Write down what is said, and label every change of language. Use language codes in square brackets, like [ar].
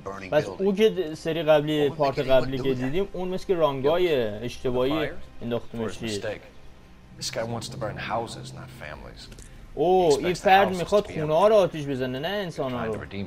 [fa] پس او که سری قبلی، پارت قبلی که دیدیم، اون مثل که رانگای اشتباهی انداختیمش دید. [en] This guy wants to burn houses, not families. [fa] این فرد میخواد خونه ها رو آتیش بزنه، نه انسان ها رو.